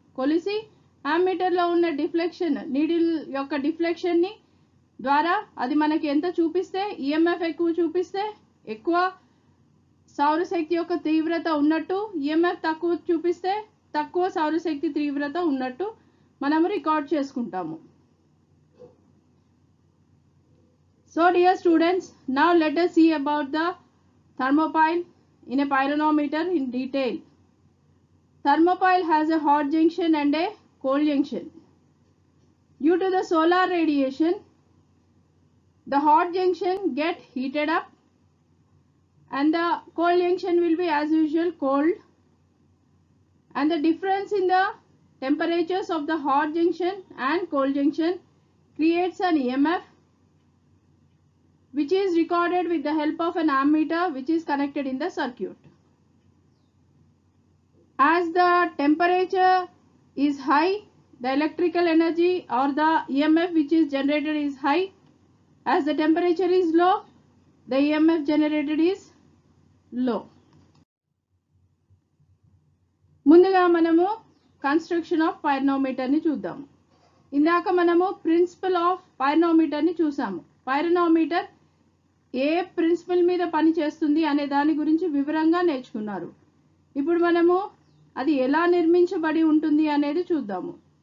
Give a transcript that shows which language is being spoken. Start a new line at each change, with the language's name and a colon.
Telugu: కొలిసి యామ్మీటర్లో ఉన్న deflection, needle యొక్క డిఫ్లెక్షన్ని ద్వారా అది మనకి ఎంత చూపిస్తే, ఈఎంఎఫ్ ఎక్కువ చూపిస్తే ఎక్కువ సౌరశక్తి యొక్క తీవ్రత ఉన్నట్టు, ఈఎంఎఫ్ తక్కువ చూపిస్తే తక్కువ సౌరశక్తి తీవ్రత ఉన్నట్టు మనము రికార్డ్ చేసుకుంటాము.
English: So dear students, now let us see about the thermopile in a pyronometer in detail. Thermopile has a hot junction and a cold junction. Due to the solar radiation, the hot junction get heated up and the cold junction will be as usual cold, and the difference in the temperatures of the hot junction and cold junction creates an EMF which is recorded with the help of an ammeter which is connected in the circuit. As the temperature is high, the electrical energy or the EMF which is generated is high. As the temperature is low, the EMF generated is low.
Telugu: ముందుగా మనము construction of pyranometer ని చూద్దాము. ఇందాక మనము principal of pyranometer ని చూసాము. Pyranometer ఏ principal మీద పని చేస్తుంది అనే దాని గురించి వివరంగా నేర్చుకున్నారు. ఇప్పుడు మనము అది ఎలా నిర్మించబడి ఉంటుంది అనేది చూద్దాము.